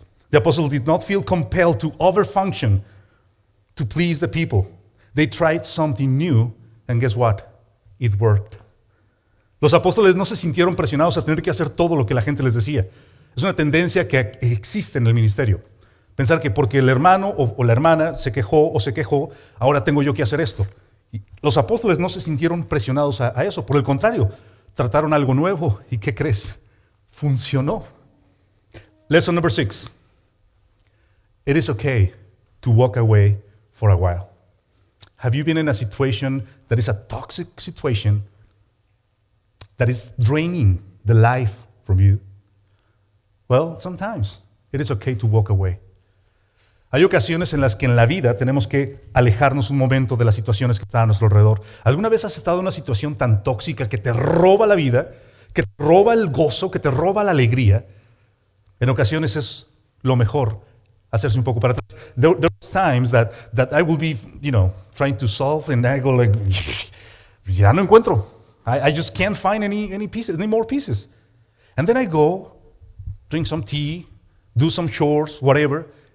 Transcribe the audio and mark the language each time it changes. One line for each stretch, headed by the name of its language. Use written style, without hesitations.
English: The apostles did not feel compelled to overfunction to please the people. They tried something new, and guess what? It worked.
Spanish: Los apóstoles no se sintieron presionados a tener que hacer todo lo que la gente les decía. Es una tendencia que existe en el ministerio. Pensar que porque el hermano o la hermana se quejó, ahora tengo yo que hacer esto. Y los apóstoles no se sintieron presionados a eso. Por el contrario, trataron algo nuevo. ¿Y qué crees? Funcionó.
English: Lesson number 6. It is okay to walk away for a while. Have you been in a situation that is a toxic situation that is draining the life from you? Well, sometimes it is okay to walk away.
Spanish: Hay ocasiones en las que en la vida tenemos que alejarnos un momento de las situaciones que están a nuestro alrededor. ¿Alguna vez has estado en una situación tan tóxica que te roba la vida, que te roba el gozo, que te roba la alegría? En ocasiones es lo mejor hacerse un poco para atrás.
English: There's times that I will be, trying to solve and I go like,
Spanish: ya no encuentro.
English: I just can't find any pieces, any more pieces. And then I go, drink some tea, do some chores, whatever.